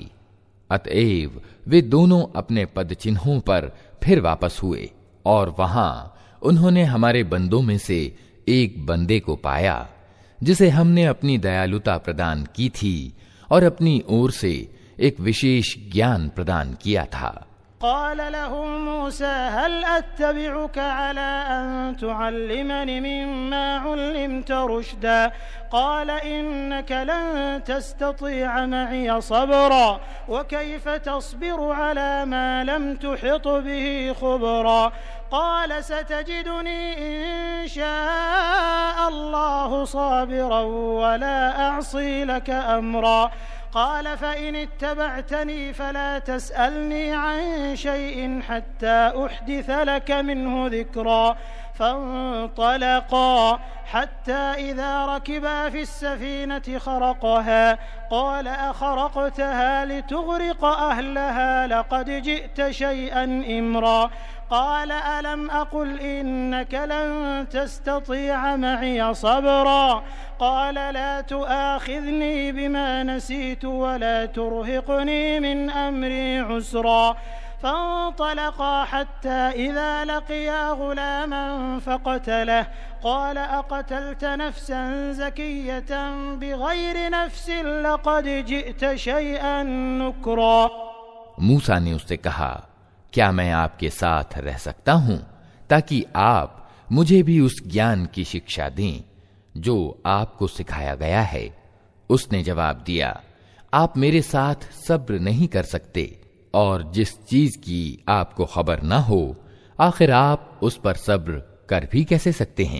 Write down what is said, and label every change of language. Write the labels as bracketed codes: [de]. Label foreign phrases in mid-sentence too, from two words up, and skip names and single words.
[hi] अतएव वे दोनों अपने पद चिन्हों पर फिर वापस हुए और वहां उन्होंने हमारे बंदों में से एक बंदे को पाया जिसे हमने अपनी दयालुता प्रदान की थी और अपनी ओर से एक विशेष ज्ञान प्रदान किया था। [ar] قال له موسى هل أتبعك على أن تعلمني مما علمت رشدا قال إنك لن تستطيع معي صبرا وكيف تصبر على ما لم تحط به خبرا قال ستجدني إن شاء الله صابرا ولا أعصي لك أمرا قال فإن اتبعتني فلا تسألني عن شيء حتى أحدث لك منه ذكرا فانطلقا حتى إذا ركبا في السفينة خرقها قال أخرقتها لتغرق أهلها لقد جئت شيئا إمرا قال ألم أقل إنك لن تستطيع معي صبرا قال لا تؤاخذني بما نسيت ولا ترهقني من أمري عسرا فانطلقا حتى إذا لقيا غلاما فقتله قال أقتلت نفسا زكية بغير نفس لقد جئت شيئا نكرا. [hi] मूसा ने उससे कहा, क्या मैं आपके साथ रह सकता हूं ताकि आप मुझे भी उस ज्ञान की शिक्षा दें जो आपको सिखाया गया है? उसने जवाब दिया, आप मेरे साथ सब्र नहीं कर सकते और जिस चीज की आपको खबर न हो आखिर आप उस पर सब्र कर भी कैसे सकते हैं?